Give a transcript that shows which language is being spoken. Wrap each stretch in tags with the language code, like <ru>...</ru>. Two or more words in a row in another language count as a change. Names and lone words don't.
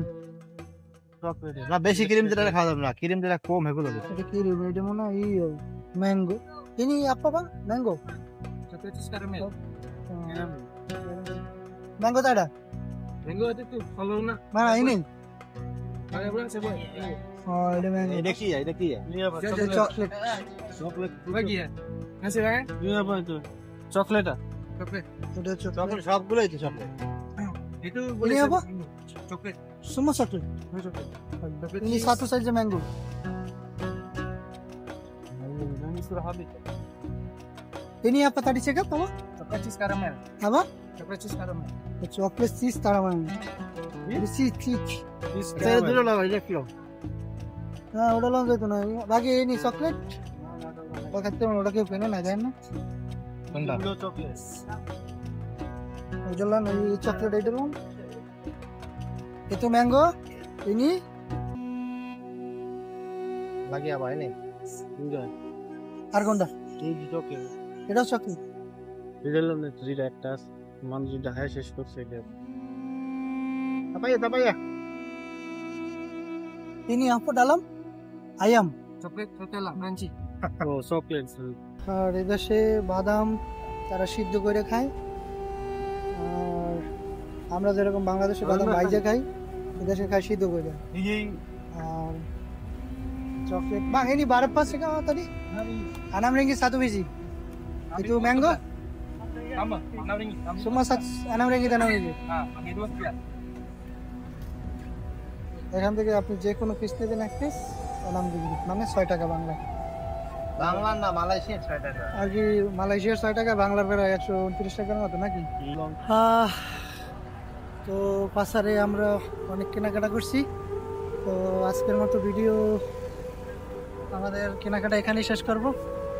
<bn>না বেশি ক্রিম দিলে খাওয়া যাবে না, ক্রিম দিলে কম এগুলো। এটা ক্রিম এটা মনে হয় ম্যাঙ্গো</bn> <ms>ini apa bang mango</ms> <en>Chocolate cheese caramel.</en> <ms>mango tak ada Mango itu tuh, kalau na. mana ini Kalian bilang saya buat. oh ini mango Ini কি ya? Ini কি ya? Ini apa? ini coklat চকলেট। Bagi ya. Ngasih kan? Ini apa itu? চকলেট। Chocolate. udah coklat</ms> <bn>চকলেট সবগুলোই তো চকলেট।</bn> <ms>Itu Ini apa? Chocolate. semua coklat Chocolate. ini satu saja mango Ini sudah habis. ini apa tadi cakap apa Chocolate cheese caramel. apa Chocolate cheese caramel. coklat cheese tarawang ini cheese Cheese Saya dulu lah ini kilo। nah udah langsung itu nah bagi ini coklat pakai udah kayak pengen aja na Bentar। Chocolate. udah lah ini coklat itu loh itu mango ini Lagi apa ini? Enggak। argonda</ms> <bn>এই যে চকলেট। এটা চকলেট দিলাম না যেটা একটা মানুষ যেটা খায় শেষ করছে এটা।</bn> <ms>Apa ya? ini apa dalam ayam</ms> <en>Chocolate Nutella crunchy.</en> <bn>ও চকলেট। আর এদেশে বাদাম তারা সিদ্ধ করে খায় আর আমরা যেরকম বাংলাদেশে বাদাম ভাইজা খাই এদেশে খাই সিদ্ধ করে এই আর চকলেট</bn> <ms>bang ini berapa sih kau tadi 6 ringgit satu biji itu mango Tambah, 6 ringgit. Tambah. semua 6 ringgit 6 ringgit Nah, bagi 2 sekian.</ms> <bn>এখান থেকে আপনি যে কোনো পিস নেবেন এক পিস 6 ringgit মানে 6 টাকা বাংলা বাংলা না মালয়েশিয়ার 6 টাকা। আর কি মালয়েশিয়ার 6 টাকা বাংলার প্রায় 129 টাকার মতো নাকি তো পাসারে আমরা অনেক কেনাকাটা করছি তো আজকের মতো ভিডিও আমাদের কেনাকাটা এখানেই শেষ করব</bn>